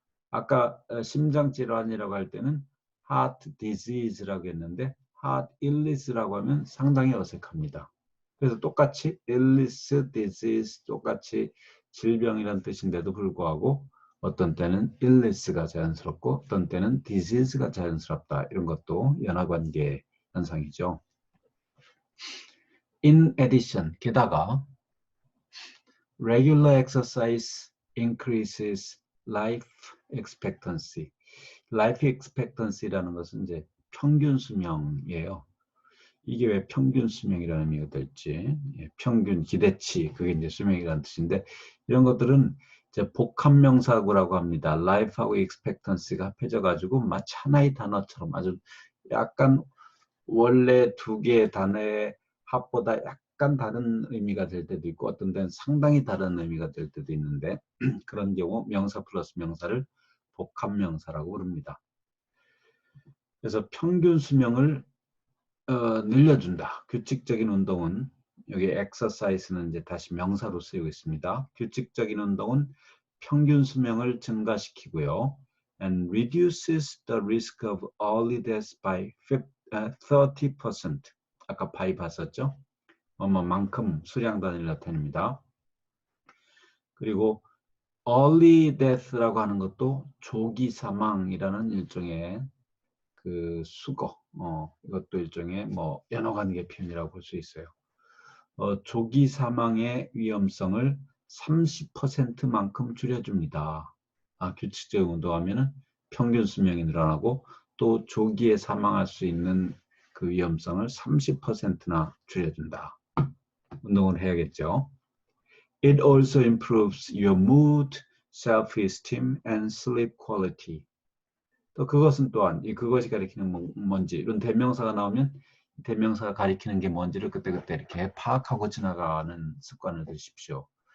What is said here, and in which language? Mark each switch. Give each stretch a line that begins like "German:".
Korean: 아까 심장질환이라고 할 때는 heart disease라고 했는데 heart illness라고 하면 상당히 어색합니다. 그래서 똑같이 illness, disease 똑같이 질병이라는 뜻인데도 불구하고 어떤 때는 illness가 자연스럽고 어떤 때는 disease가 자연스럽다. 이런 것도 연화관계 현상이죠.
English: In addition,
Korean: 게다가
English: regular exercise increases life expectancy.
Korean: life expectancy라는 것은 이제 평균 수명이에요. 이게 왜 평균 수명이라는 의미가 될지, 평균 기대치, 그게 이제 수명이라는 뜻인데, 이런 것들은 이제 복합명사구라고 합니다. life하고 expectancy가 합해져가지고 마치 하나의 단어처럼 아주 약간 원래 두 개의 단어의 합보다 약간 다른 의미가 될 때도 있고 어떤 데는 상당히 다른 의미가 될 때도 있는데 그런 경우 명사 플러스 명사를 복합명사라고 부릅니다. 그래서 평균 수명을 늘려준다. 규칙적인 운동은 여기 exercise는 이제 다시 명사로 쓰이고 있습니다. 규칙적인 운동은 평균 수명을 증가시키고요.
English: and reduces the risk of early death by 30%.
Korean: 아까 by 봤었죠? 만큼 수량 단위를 나타냅니다. 그리고 early death라고 하는 것도 조기 사망이라는 일종의 그 수거, 이것도 일종의 뭐 연어관계 표현이라고 볼 수 있어요. 조기 사망의 위험성을 30%만큼 줄여줍니다. 규칙적인 운동하면은 평균 수명이 늘어나고 또 조기에 사망할 수 있는 그 위험성을 30%나 줄여준다. 운동을 해야겠죠.
English: It also improves your mood self-esteem, and sleep quality.
Korean: 또 그것은 또한 이 그것이 가리키는 뭔지 이런 대명사가 나오면 대명사가 가리키는 게 뭔지를 그때그때 이렇게 파악하고 지나가는 습관을 들이십시오.